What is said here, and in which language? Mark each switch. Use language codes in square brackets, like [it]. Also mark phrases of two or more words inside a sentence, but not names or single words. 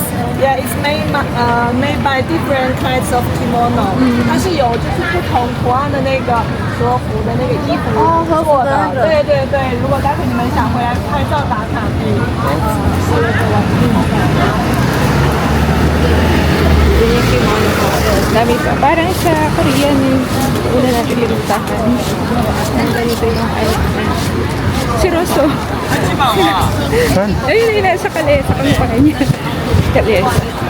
[en] Yeah, it's made by different kinds of kimono. [zh] 它是有就是不同图案的那个和服的那个衣服做的。对对对，如果待会你们想回来拍照打卡，可以试着过来。 [tl] Yun yung kimono ko. Dami pa. Parang sa Korean yung una natin pinuntahan. Ganito yung outfit. Si Rosso. Saan? Ayun yung nasa kalesa. Kamukha niya. Kalesa.